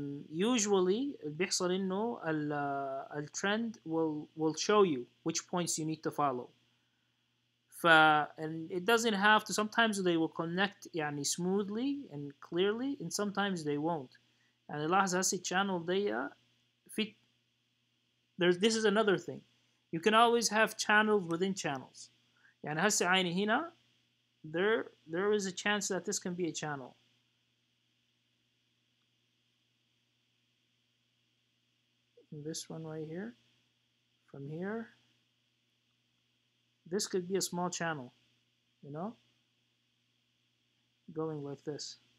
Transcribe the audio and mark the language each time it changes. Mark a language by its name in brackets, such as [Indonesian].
[English] Usually [Arabic] بيحصل انه [English] الtrend will show you which points you need to follow. And it doesn't have to, sometimes they will connect [Arabic] يعني [English] smoothly and clearly and sometimes they won't. [Arabic] يعني لاحظ هسه الchannel دي في [English] this is another thing. You can always have channels within channels. [Arabic] يعني هسه عيني هنا [English] there is a chance that this can be a channel. This one right here, from here, this could be a small channel, you know, going like this.